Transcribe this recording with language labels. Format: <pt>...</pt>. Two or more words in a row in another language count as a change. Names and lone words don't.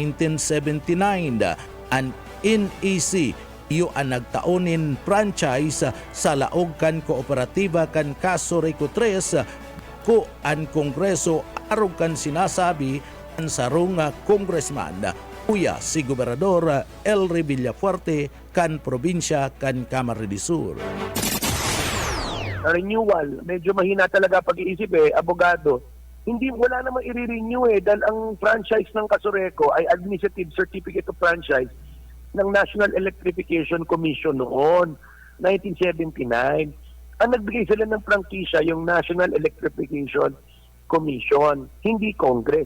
<bik>1979 ang NEC iyo ang nagtaonin franchise sa laog kan kooperatiba kan Kasurikutris ko ang kongreso arog kan sinasabi ang sarong congressman kuya si Gobernador Elry Villafuerte kan probinsya kan Camarines del Sur.</bik> <tl>Renewal, medyo mahina talaga pag-iisip abogado. Wala namang i-renew dahil ang franchise ng Kasureco ay Administrative Certificate of Franchise ng National Electrification Commission noon, 1979. Ang nagbigay sila ng prangkisya yung National Electrification Commission, hindi Congress.</tl>